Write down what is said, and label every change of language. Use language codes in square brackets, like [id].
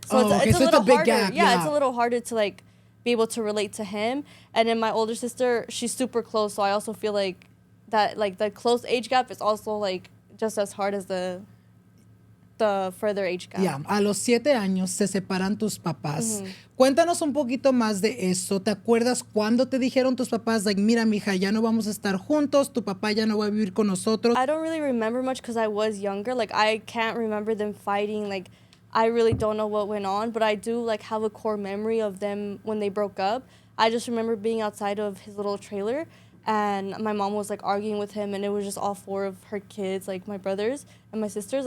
[en] So it's a little big harder. Gap. Yeah, it's a little harder to like be able to relate to him. And then my older sister, she's super close. So I also feel like that like the close age gap is also like just as hard as the further age gap. [es] Yeah, a los 7 años se separan tus papás. Cuéntanos un poquito más de eso. ¿Te acuerdas cuándo te dijeron tus papás, like, mira, mija, ya no vamos a estar juntos, tu papá ya no va a vivir con nosotros? [en] I don't really remember much because I was younger. Like, I can't remember them fighting. Like, I really don't know what went on, but I do, like, have a core memory of them when they broke up. I just remember being outside of his little trailer, and my mom was, like, arguing with him, and it was just all 4 of her kids, like, my brothers and my sisters.